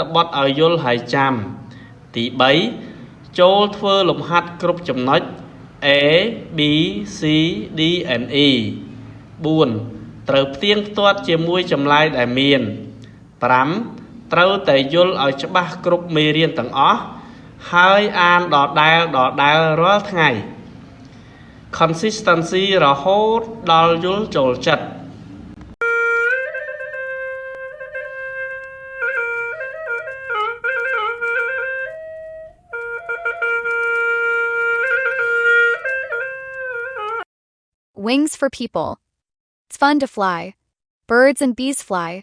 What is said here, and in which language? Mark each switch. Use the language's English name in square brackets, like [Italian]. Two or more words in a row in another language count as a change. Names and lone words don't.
[Khmer] បទឲ្យយល់ហើយចាំទី3ចូលធ្វើលំហាត់គ្រប់ចំណុច A B C D and E 4 ត្រូវផ្ទៀងផ្ទាត់ជាមួយចម្លើយដែលមាន5ត្រូវតែយល់ឲ្យច្បាស់គ្រប់មេរៀនទាំងអស់ហើយអានដដែលរាល់ថ្ងៃ consistency រហូតដល់យល់ចូលចិត្ត [English] Wings for people. It's fun to fly. Birds and bees fly.